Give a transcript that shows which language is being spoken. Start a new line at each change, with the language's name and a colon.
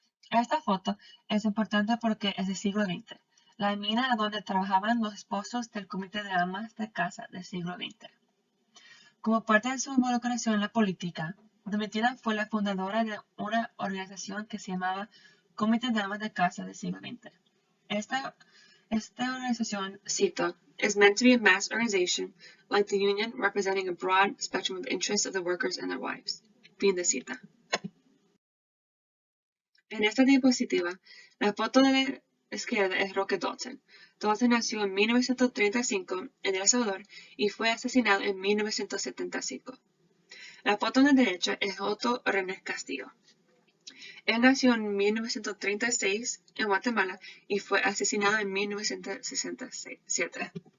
Spanish: Esta foto es importante porque es del siglo XX, la mina donde trabajaban los esposos del Comité de Amas de Casa del siglo XX. Como parte de su involucración en la política, Domitila fue la fundadora de una organización que se llamaba Comité de Amas de Casa del siglo XX. Esta organización, cito,
English: is meant to be a mass organization, like the union, representing a broad spectrum of interests of the workers and their wives.
Spanish: Fin de cita. En esta diapositiva, la foto de la izquierda es Roque Dalton. Dalton nació en 1935 en El Salvador y fue asesinado en 1975. La foto de la derecha es Otto René Castillo. Él nació en 1936 en Guatemala y fue asesinado en 1967.